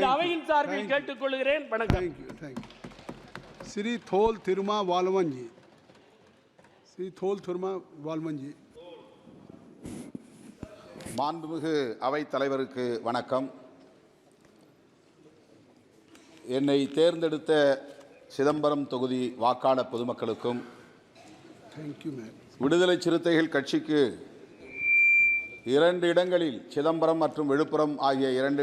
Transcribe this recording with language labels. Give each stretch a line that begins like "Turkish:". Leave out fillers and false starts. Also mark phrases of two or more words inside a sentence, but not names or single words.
Tamil: அவையின் சார்பில் கேட்டுக்கொள்கிறேன். வணக்கம்.
Hindi: श्री थोल थिरुमा वालवन जी, श्री थोल थिरुमा वालवन जी.
Tamil: மாண்புமிகு அவைத் தலைவருக்கு வணக்கம். என்னை தேர்ந்தெடுத்த சிதம்பரம் தொகுதி வாக்காளர் பொதுமக்களுக்கும் விடுதலை சிறுத்தைகள் கட்சிக்கு 2 இடங்களில் சிதம்பரம் மற்றும் விழுப்புரம் ஆகிய 2